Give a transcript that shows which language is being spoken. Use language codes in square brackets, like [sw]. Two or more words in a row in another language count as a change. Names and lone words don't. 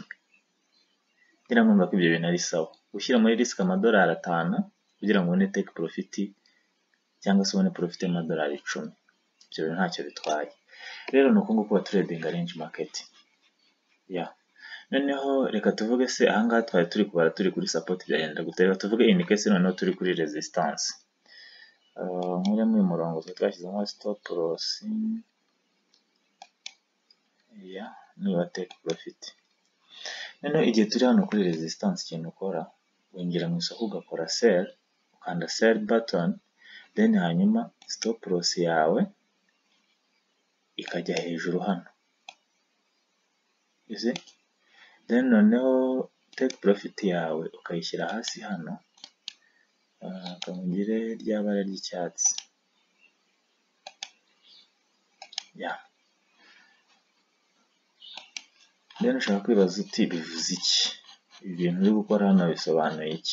[rw] Ngira ngo mbako ibyo bintu ari sawa, ushyira muri risk amadolari 5 kugira ngo ubone [en] take profit [rw] cyangwa se ubone profit y'amadolari 10, ibyo bintu ntacyo bitwaye. Rero nuko nguko [en] trading range market. [rw] Noneho reka tuvuge se ahangaha twari turi kubara turi kuri support byagenda gute. Reka tuvuge [en] in case [rw] noneho turi kuri resistance. Nk'uriya mu murongo twashyizemo [en] stop loss, [rw] niba [en] take profit. [rw] Noneho igihe turi hano kuri resistance, ikintu ukora winjira mu isoko ugakora sell, ukanda [en] sell button, [rw] then hanyuma [en] stop loss [rw] yawe ikajya hejuru hano, then noneho [en] take profit [rw] yawe ukayishyira hasi hano, kamugire rya bara ry'icyatsi. Then ushaka kwibaza uti bivuze iki, ibi bintu uri gukora hano bisobanuye iki?